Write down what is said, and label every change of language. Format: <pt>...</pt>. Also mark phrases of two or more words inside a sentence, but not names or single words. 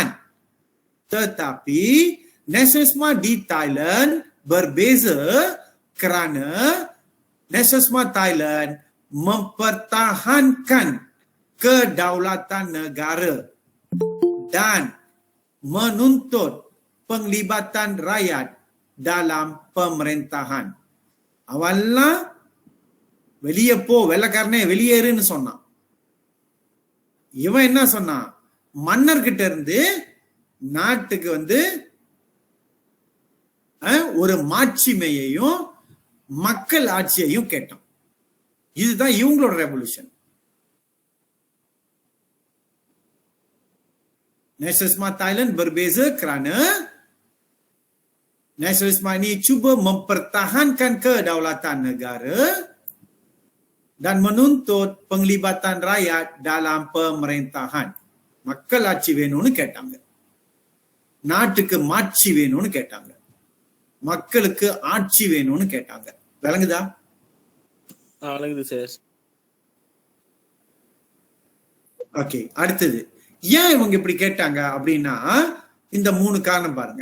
<ms>Tetapi nasionalisme di Thailand berbeza kerana nasionalisme Thailand mempertahankan kedaulatan negara dan menuntut penglibatan rakyat dalam pemerintahan.</ms> <ta>Awalnya வெளியே போ, வெள்ளக்காரனே வெளியேறுன்னு சொன்னான். இவன் என்ன சொன்னான்? மன்னர்கிட்ட இருந்து நாட்டுக்கு வந்து ஒரு மாட்சிமையையும் மக்கள் ஆட்சியையும் கேட்டான். இதுதான் இவங்களோட ரெவல்யூஷன்.</ta> <ms>Nasionalisme Thailand berbeza kerana nasionalisme ini cuba mempertahankan kedaulatan negara dan menuntut penglibatan rakyat dalam pemerintahan.</ms> <ta>மக்கள் ஆட்சி வேணும்னு கேட்டாங்க, நாட்டுக்கு மாட்சி வேணும்னு கேட்டாங்க, மக்களுக்கு ஆட்சி வேணும்னு கேட்டாங்க. விளங்குதா? விளங்குது சார். ஓகே, அடுத்தது ஏன் இவங்க இப்படி கேட்டாங்க அப்படின்னா இந்த 3 காரணம் பாருங்க.</ta>